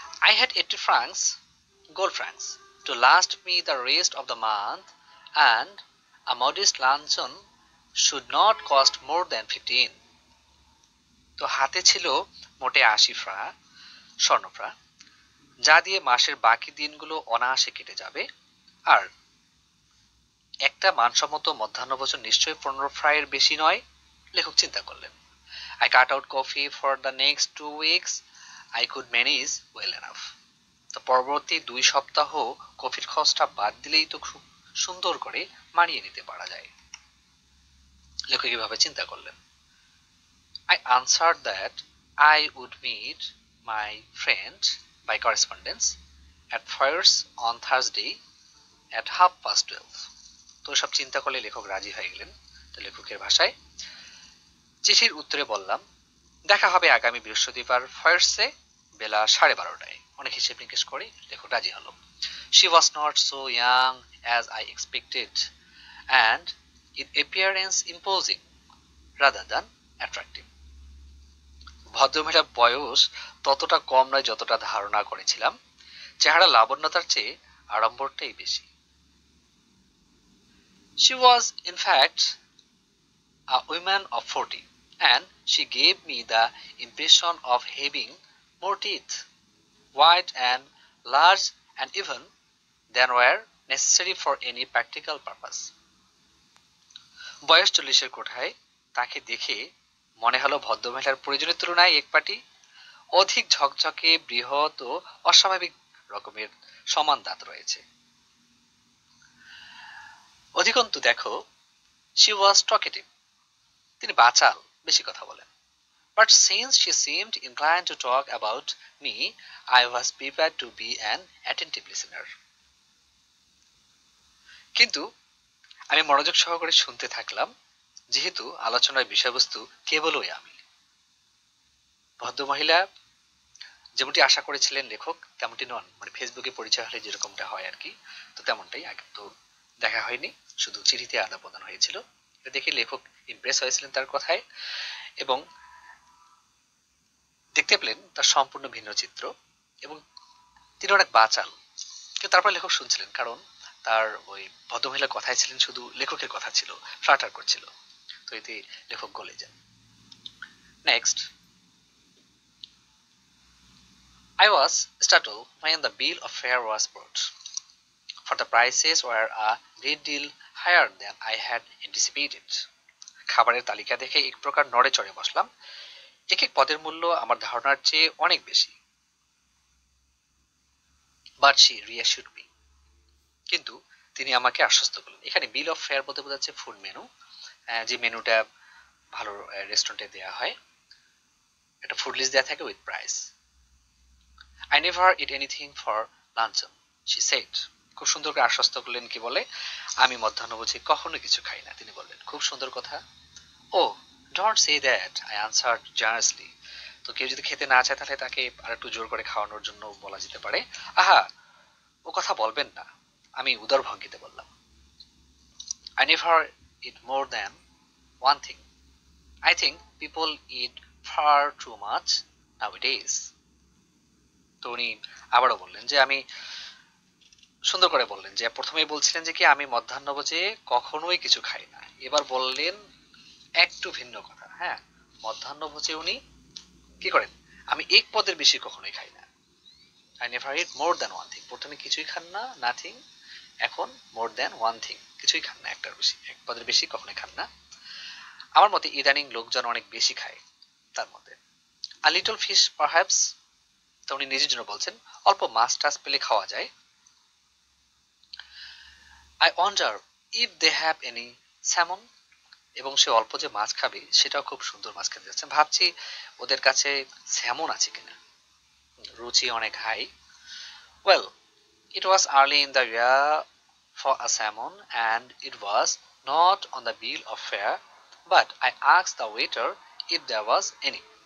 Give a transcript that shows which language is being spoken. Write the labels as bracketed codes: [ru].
[en] I had 80 francs, gold francs, to last me the rest of the month, and a modest luncheon should not cost more than 15. [bn] তো হাতে ছিল মোটে 80 স্বর্ণফ্রা, যা দিয়ে মাসের বাকি দিনগুলো অনায়াসে কেটে যাবে, আর একটা মানসম্মত মধ্যাহ্নভোজন নিশ্চয়ই 15 ফ্রাইয়ের বেশি নয়। লেখক চিন্তা করলেন। [en] I cut out coffee for the next 2 weeks. I could manage well enough. [bn] তো পরবর্তী 2 সপ্তাহ কফির খরচটা বাদ দিলেই তো খুব সুন্দর করে মানিয়ে নিতে পারা যায়। লেখক এভাবে চিন্তা করলেন। [en] I answered that I would meet my friend by correspondence at Foyers on Thursday at 12:30. [bn] তো সব চিন্তা করলে লেখক রাজি হয়ে গেলেন। তো লেখকের ভাষায় চিঠির উত্তরে বললাম দেখা হবে আগামী বৃহস্পতিবার ফয়ার্সে বেলা 12:30টায়। অনেক হিসেব নিকেশ করে লেখক রাজি হলো। [en] She was not so young as I expected and in appearance imposing rather than attractive. [bn] ভদ্রমহিলার বয়স ততটা কম নয় যতটা ধারণা করেছিলাম, চেহারা লাবণ্যতার চেয়ে আড়ম্বরটাই বেশি। [en] She was in fact a woman of 40 and she gave me the impression of having more teeth, white and large and even than were necessary for any practical purpose. [bn] বয়স 40-এর কোঠায় তাকে দেখে মনে হলো ভদ্রমহিলার প্রয়োজনের তুলনায় এক পাটি অধিক ঝকঝকে, বৃহৎ ও অস্বাভাবিক রকমের সমান দাঁত রয়েছে। অধিকন্তু দেখো, [en] she was talkative, [bn] তিনি বাচাল, বেশি কথা বলেন। [en] But since she seemed inclined to talk about me, I was prepared to be an attentive listener. [bn] কিন্তু আমি মনোযোগ সহকারে শুনতে থাকলাম, যেহেতু আলোচনার বিষয়বস্তু কেবলই আমি। ভদ্রমহিলা যেমনটি আশা করেছিলেন লেখক তেমনটি নন, মানে ফেসবুকে পরিচয় হলে যেরকমটা হয় আর কি, তো তেমনটাই। আগে তো দেখা হয়নি, শুধু চিঠিতে আদান প্রদান হয়েছিল। এটা দেখে লেখক ইমপ্রেস হয়েছিলেন তার কথায়, এবং দেখতে পেলেন তার সম্পূর্ণ ভিন্ন চিত্র, এবং তিনি অনেক বাচাল। কিন্তু তারপর লেখক শুনছিলেন, কারণ তার ওই ভদ্রমহিলার কথাই ছিলেন শুধু লেখকের কথা ছিল, ফ্লাটার করছিল, তো এতে লেখক গলে যান। [en] Next, I was startled when the bill of fare was brought, for the prices were a great deal higher than I had anticipated. [bn] খাবারের তালিকা দেখে এক প্রকার নড়ে চড়ে বসলাম। এক এক পদের মূল্য আমার ধারণার চেয়ে অনেক বেশি। [en] But she reassured me. [bn] কিন্তু তিনি আমাকে আশ্বস্ত করলেন। এখানে বিল অফ ফেয়ার বলতে বোঝাচ্ছে ফুড মেনু, যে মেনুটা ভালো রেস্টুরেন্টে দেওয়া হয়, একটা ফুড লিস্ট দেওয়া থাকে with price. [en] I never eat anything for luncheon, she said. [bn] খুব সুন্দর করে আশ্বস্ত করলেন, কি বলে, আমি মধ্যাহ্নভোজে কখনো কিছু খাই না, তিনি বললেন। খুব সুন্দর কথা। [en] Oh, don't say that, I answered generously. [bn] তো কেউ যদি খেতে না চায় তাহলে তাকে আর একটু জোর করে খাওয়ানোর জন্য বলা যেতে পারে। আহা, ও কথা বলবেন না, আমি উদার ভঙ্গিতে বললাম। [en] I never eat more than one thing. I think people eat far too much nowadays. [bn] তো উনি আবারও বললেন যে, আমি সুন্দর করে বললেন যে, প্রথমেই বলছিলেন যে কি আমি মধ্যাহ্নভোজে কখনোই কিছু খাই না, এবার বললেন একটু ভিন্ন কথা। হ্যাঁ, মধ্যাহ্নভোজে উনি কি করেন, আমি এক পদের বেশি কখনোই খাই না। [en] I never eat more than one thing, [bn] প্রথমে কিছুই খান না, নাথিং, এখন [en] more than one thing, [bn] কিছুই খান না, একটার বেশি, এক পদের বেশি কখনোই খান না। আমার মতে ইদানিং লোকজন অনেক বেশি খায়, তার মধ্যে [en] a little fish perhaps, [bn] তো উনি নিজের জন্য বলছেন, অল্প মাছ টাছ পেলে খাওয়া যায়। [en] I wonder if they have any salmon, [bn] এবং সে অল্প যে মাছ খাবে সেটাও খুব সুন্দর মাছ খেতে যাচ্ছে, ভাবছি ওদের কাছে স্যামন আছে কিনা, রুচি অনেক high. [en] Well, it was early in the year for a salmon and it was not on the bill of fare, but I asked the waiter if there was any.